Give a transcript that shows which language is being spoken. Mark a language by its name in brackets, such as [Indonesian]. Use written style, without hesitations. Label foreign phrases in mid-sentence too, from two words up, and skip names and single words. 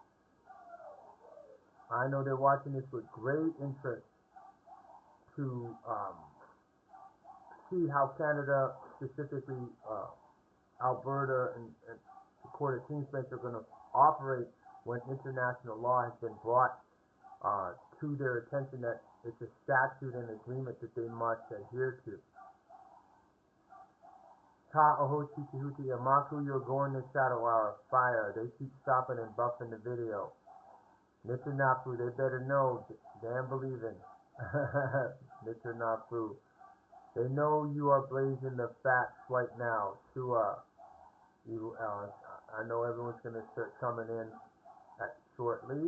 [English] I know they're watching this with great interest to see how Canada, specifically Alberta and the Court of King's Bench, are going to operate when international law has been brought to their attention that it's a statute and agreement that they must adhere to. Ta oho chiki huti amaku, you're going to shadow our fire. They keep stopping and buffing the video. Mr. Nafu, they better know, damn believing. Mr. Nafu. They know you are blazing the facts right now. I know everyone's going to start coming in shortly.